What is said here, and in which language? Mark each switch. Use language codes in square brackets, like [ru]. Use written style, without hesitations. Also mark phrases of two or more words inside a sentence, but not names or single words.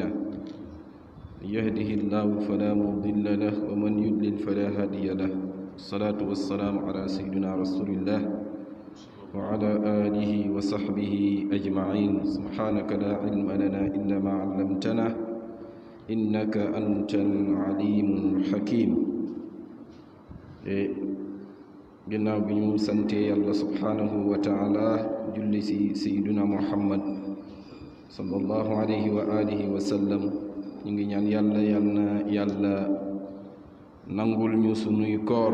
[ar] من يهده الله فلا مضل له ومن يضلل فلا هادي له. الصلاة والسلام على سيدنا رسول الله وعلى آله وصحبه أجمعين. سبحانك لا علم لنا إلا ما علمتنا إنك أنت العليم الحكيم. [wo] ginnaaw bi ñu sante yàlla [ar] سبحانه وتعالى [wo] julli si [ar] سيدنا محمد صلى الله عليه وعلى آله وسلم, [wo] ñu ngi ñaan yàlla yàlla nangul ñu sunuy koor.